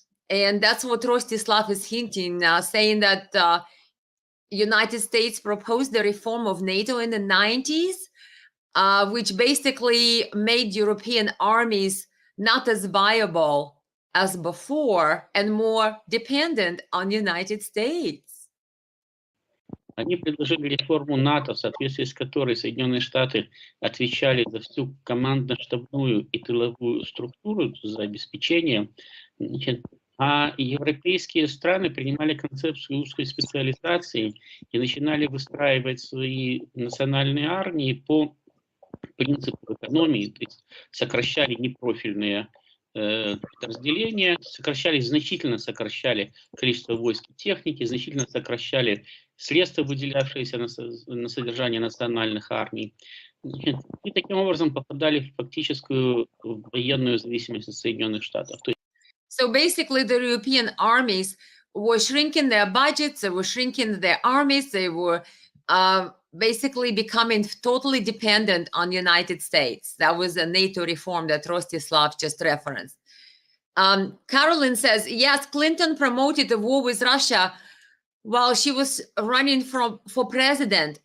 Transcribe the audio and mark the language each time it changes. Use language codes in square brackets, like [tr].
[en] And that's what Rostislav is hinting, saying that United States proposed the reform of NATO in the 90s, which basically made European armies not as viable as before and more dependent on United States. [ru] Они предложили реформу НАТО, в соответствии с которой Соединенные Штаты отвечали за всю командно-штабную и тыловую структуру, за обеспечение, а европейские страны принимали концепцию узкой специализации и начинали выстраивать свои национальные армии по принципу экономии, то есть сокращали непрофильные подразделения, значительно сокращали количество войск и техники, значительно сокращали средства, выделявшиеся на содержание национальных армий, и таким образом попадали в фактическую военную зависимость от Соединенных Штатов. [en] So basically, the European armies were shrinking their budgets, they were shrinking their armies, they were basically becoming totally dependent on the United States. That was a NATO reform that Rostislav just referenced. Carolyn says, yes, Clinton promoted the war with Russia while she was running for president.